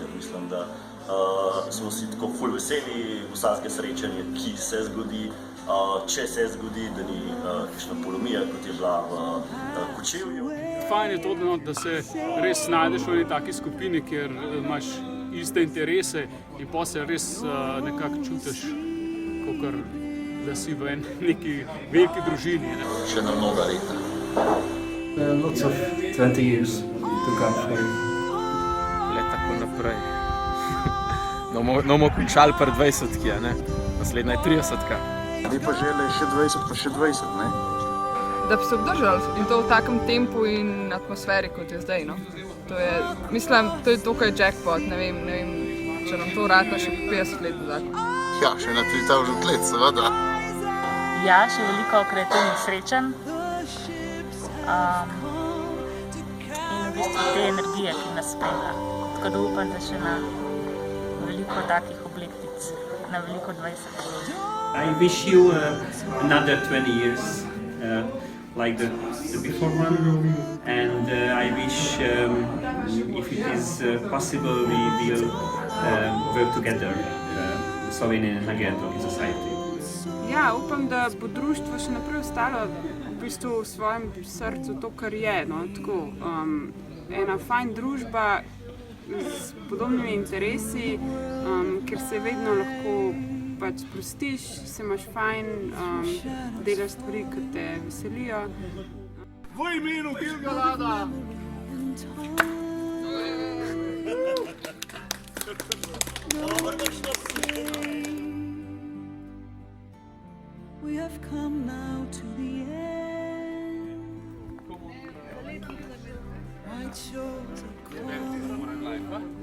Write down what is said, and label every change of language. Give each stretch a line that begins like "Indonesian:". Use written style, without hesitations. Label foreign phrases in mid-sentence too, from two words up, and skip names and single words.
Slovenian: Mislim, da smo si tako ful veseli vsakega srečanja, ki se zgodi, če se zgodi, da ni kakšna polomija, kot je bila v Kočevju. Fajn je to, da se res najdeš v eni taki skupini, kjer imaš iste interese in pa se res nekako čutiš, kakor da si v neki veliki družini. Še na mnoga leta.
English: Lots of 20 years to come for you.
Slovenian: Le tako naprej. No bomo končali pri 20-ki, ne? Naslednja je 30-ka. Vi pa žele še 20, pa še 20, ne? Da bi se obdržali in to v takem tempu in atmosferi, kot je zdaj, no. To je, mislim, to je tukaj jackpot, ne vem, če nam to ratna še 50 let nazaj. Ja, še na 3000 let, seveda. Ja, še veliko kreativnih srečanj in v bistvu te energije, ki nas spremlja. Tako da upam, da še na veliko takih oblektic, na veliko 20 let.
English: I wish you another 20 years like the before one, and I wish if it is possible we will work together, Slovenian and Hungarian Talking Society.
Slovenian: Ja, upam, da bo društvo še naprej ostalo v bistvu v svojem srcu to, kar je, no, tako, ena fajn družba s podobnimi interesi, ker se vedno lahko pač sprostiš, se imaš fajn, delaš stvari, ki te veselijo. V imenu Gilgalada!
English: We have come now to the end. White shores are cold.